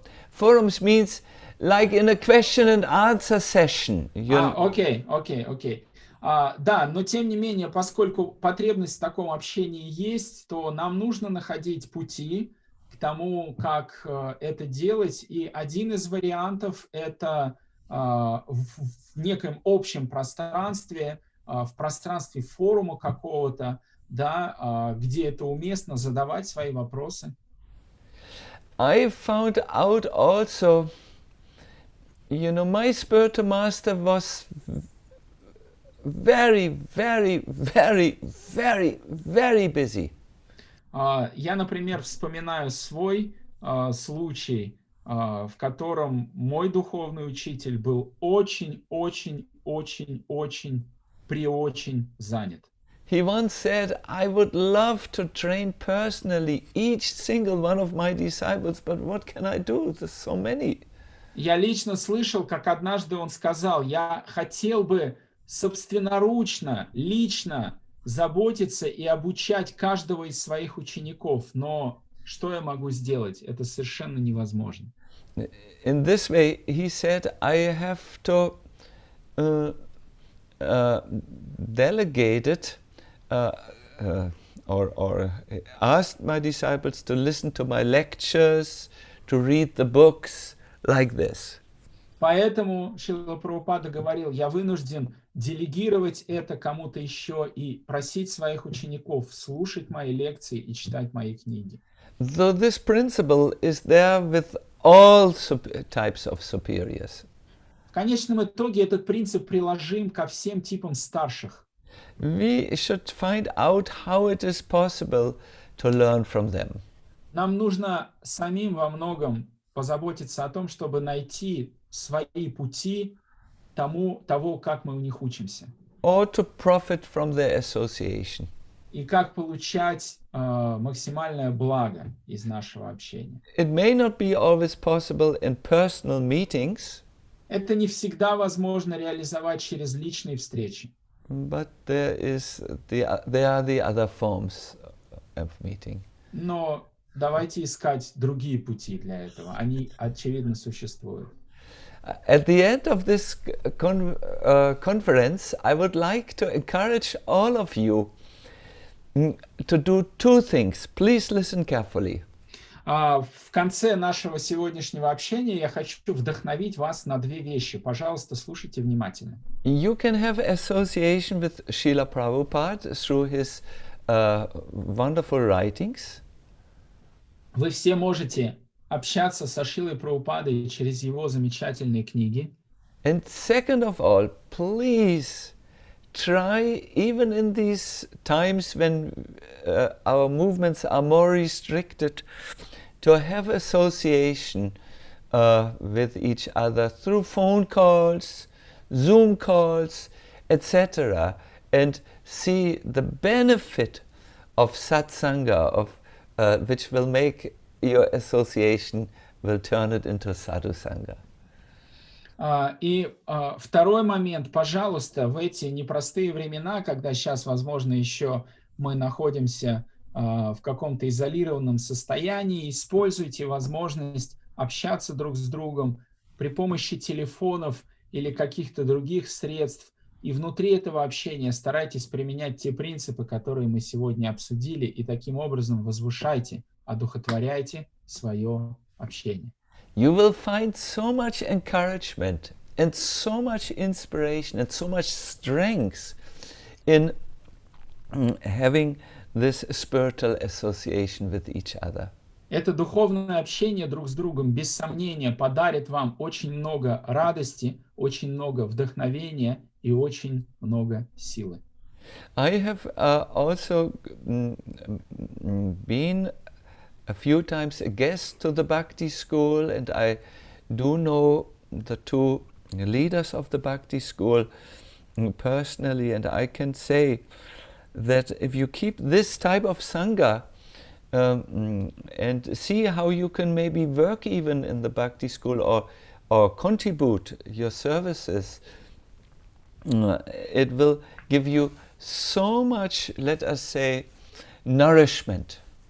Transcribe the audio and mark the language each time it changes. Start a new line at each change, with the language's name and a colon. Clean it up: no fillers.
English: Forums means like in a question and answer session.
Russian: Окей. Да, но тем не менее, поскольку потребность в таком общении есть, то нам нужно находить пути к тому, как это делать. И один из вариантов — это в неком общем пространстве, в пространстве форума какого-то, да, где это уместно, задавать свои вопросы.
English: I found out also, my spiritual master was very busy.
Russian: Я, например, вспоминаю свой случай, в котором мой духовный учитель был очень занят.
English: He once said, I would love to train personally each single one of my disciples, but what can I do? There's so many.
Russian: Я лично слышал, как однажды он сказал: я хотел бы собственноручно, лично заботиться и обучать каждого из своих учеников, но что я могу сделать? Это совершенно невозможно.
English: In this way, he said, I have to delegate it or asked my disciples to listen to my lectures, to read the books like this.
Russian: Поэтому Шрила Прабхупада говорил: я вынужден делегировать это кому-то еще и просить своих учеников слушать мои лекции и читать мои книги.
English: So this principle is there with all types of superiors.
Russian: В конечном итоге этот принцип приложим ко всем типам старших.
English: We should find out how it is possible to learn from them.
Russian: Нам нужно самим во многом позаботиться о том, чтобы найти свои пути того, как мы у них учимся.
English: Or to profit from their association.
Russian: И как получать максимальное благо из нашего общения.
English: It may not be always possible in personal meetings.
Russian: Это не всегда возможно реализовать через личные встречи.
English: But there are the other forms of meeting.
Russian: Но давайте искать другие пути для этого. Они, очевидно, существуют.
English: At the end of this conference, I would like to encourage all of you to do two things. Please listen carefully.
Russian: В конце нашего сегодняшнего общения я хочу вдохновить вас на две вещи. Пожалуйста, слушайте внимательно.
English: You can have association with Srila Prabhupada through his wonderful writings.
Russian: Вы все можете общаться со Шрилой Прабхупадой через его замечательные книги.
English: And second of all, please try, even in these times when our movements are more restricted, to have association with each other through phone calls, Zoom calls, etc. and see the benefit of satsanga, which will make your association, will turn it into sadhusanga.
Russian: И второй момент, пожалуйста, в эти непростые времена, когда сейчас, возможно, еще мы находимся в каком-то изолированном состоянии, используйте возможность общаться друг с другом при помощи телефонов или каких-то других средств. И внутри этого общения старайтесь применять те принципы, которые мы сегодня обсудили, и таким образом возвышайте одухотворяйте свое общение.
English: You will find so much encouragement and so much inspiration and so much strength in having this spiritual association with each other.
Russian: Это духовное общение друг с другом, без сомнения, подарит вам очень много радости, очень много вдохновения и очень много силы.
English: I have also been a few times a guest to the Bhakti school, and I do know the two leaders of the Bhakti school personally, and I can say that if you keep this type of Sangha and see how you can maybe work even in the Bhakti school or contribute your services, it will give you so much, let us say, nourishment.